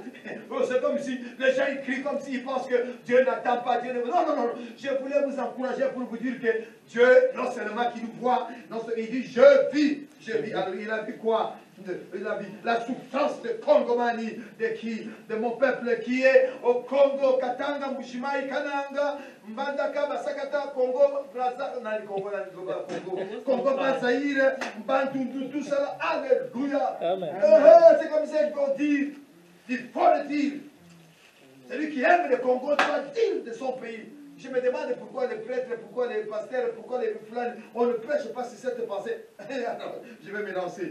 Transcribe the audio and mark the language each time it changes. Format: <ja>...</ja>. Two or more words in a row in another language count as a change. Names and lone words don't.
<fr>Oh, c'est comme si les gens ils crient, comme s'ils pensent que Dieu n'attend pas, Dieu ne... Non. Je voulais vous encourager pour vous dire que Dieu, non seulement qui nous voit, il dit, je vis. Alors, il a vu quoi? Il a vu la souffrance de Kongomani, de mon peuple qui est au Congo, Katanga, Mbushimai, Kananga, Mbandaka, Basakata, Congo, Congo, Bazaïre, Bantu, tout ça, alléluia. C'est comme ça qu'il faut dire, il faut le dire. Celui qui aime le Congo doit dire de son pays. Je me demande pourquoi les prêtres, pourquoi les pasteurs, pourquoi les flancs, on ne prêche pas sur cette pensée. Alors, je vais me lancer.</fr>